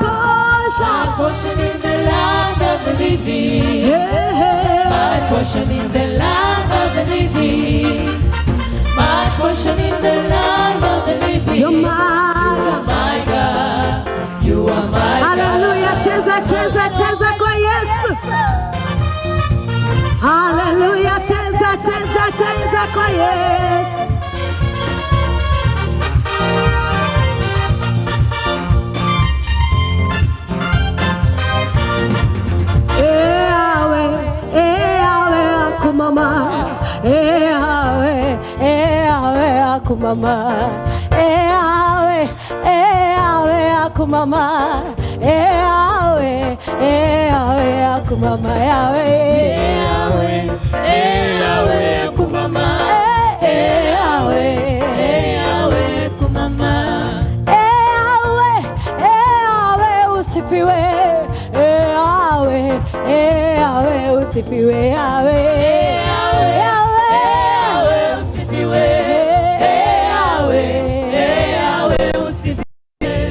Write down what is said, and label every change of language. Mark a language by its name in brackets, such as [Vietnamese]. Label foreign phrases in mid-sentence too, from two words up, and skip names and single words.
[English] portion. portion in the land of the living. Hey, hey. My portion in the land of the living. My portion in the land of the living. You're my God. My God. You are my [Swahili] Hallelujah, cheza, cheza, cheza kwa Yesu. Hallelujah, cheza, cheza, cheza kwa Yesu. [Lingala] Eawe akumama. Eawe akumama. Eawe akumama. Eawe akumama. Yahweh, Yahweh, kumama. Yahweh, kumama. [Swahili] Usifiwe. Usifiwe. Yahweh, usifiwe. Yahweh, usifiwe.